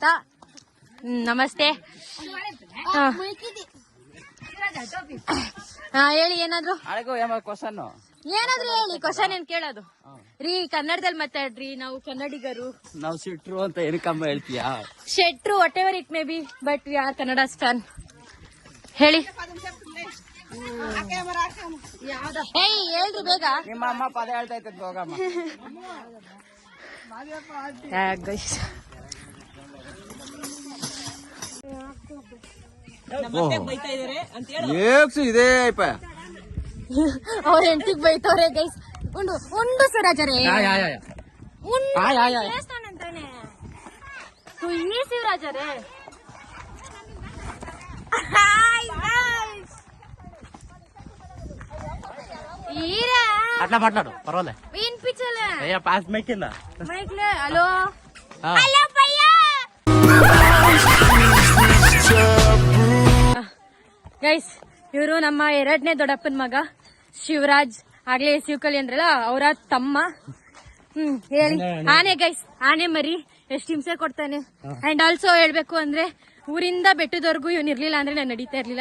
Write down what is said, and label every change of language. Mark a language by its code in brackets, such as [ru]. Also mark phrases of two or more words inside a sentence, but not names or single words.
[kn] ನಮಸ್ತೆ. ಹೇಳಿ ಏನಾದ್ರು. ಏನಾದ್ರು ಹೇಳಿ. ಕ್ವಶನ್ ಏನ್ ಕೇಳೋದು ರೀ? ಕನ್ನಡದಲ್ಲಿ ಮಾತಾಡ್ರಿ, ನಾವು ಕನ್ನಡಿಗರು. ನಾವು ಸಿಟ್ರು ಅಂತ ಏನಕ್ಕಮ್ಮ ಹೇಳ್ತೀಯಾ? [en] ಶೆಟ್ರು what ever it may be, but we are Kannada stan. [kn] ಹೇಳಿ. ಹೇಳ್ರಿ ಬೇಗ. ನಿಮ್ಮ ಅಮ್ಮ ಪದ ಹೇಳ್ತಾ ಇತ್ತು ಹೋಗಮ್ಮ. ಇದೇ ಅವ್ರ ಹೆಂಡತಿಗ್ ಬೈತವ್ರೆ ಗೈಸ್. ಉಂಡು ಶಿವರಾಜರೇ, ಶಿವರಾಜರೇ. [te] అట్లా మాట్లాడు పర్వాలే. వినిపించలే. [en] pass mic [te] కింద మైక్ లే. హలో హలో భయ్యా. [kn] ಗೈಸ್ ಇವರು ನಮ್ಮ ಎರಡನೇ ದೊಡ್ಡಪ್ಪನ ಮಗ ಶಿವರಾಜ್. ಆಗ್ಲೇ ಶಿವಕಲಿ ಅಂದ್ರಲ್ಲ, ಅವರ ತಮ್ಮ. ಹೇಳಿ. ಆನೆ ಗೈಸ್, ಆನೆ ಮರಿ ಎಷ್ಟು ಹಿಂಸೆ ಕೊಡ್ತಾನೆ. [en] and also [kn] ಹೇಳ್ಬೇಕು ಅಂದ್ರೆ ಊರಿಂದ ಬೆಟ್ಟದವರೆಗೂ ಇವನ್ ಇರ್ಲಿಲ್ಲ ಅಂದ್ರೆ ನಾನು ನಡೀತಾ ಇರ್ಲಿಲ್ಲ.